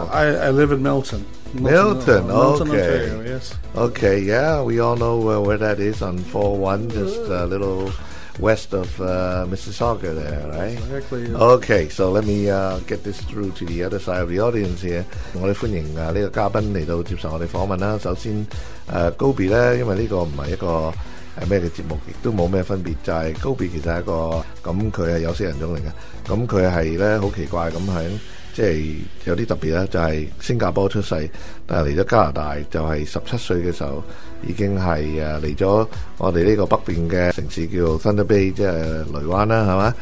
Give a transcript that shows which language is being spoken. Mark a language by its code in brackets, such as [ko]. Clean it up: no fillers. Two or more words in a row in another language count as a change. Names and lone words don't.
[en] I live in Milton. Milton, okay. Ontario, yes. Okay, yeah, we all know where that is on 401, just a little west of Mississauga there, right? Exactly. Okay, so let me get this through to the other side of the audience here. [yue] 我哋歡迎呢個嘉賓嚟到接受我哋訪問啦。首先Gobi 咧，因為呢個唔係一個咩嘅節目，亦都冇咩分別，就係Gobi其實係一個咁佢係有色人種嚟嘅，咁佢係咧好奇怪咁喺即係有啲特別啦，就係新加坡出世，但係嚟咗加拿大就係17歲嘅時候已經係嚟咗我哋呢個北邊嘅城市叫 Thunder Bay， 即係雷灣啦，係嘛？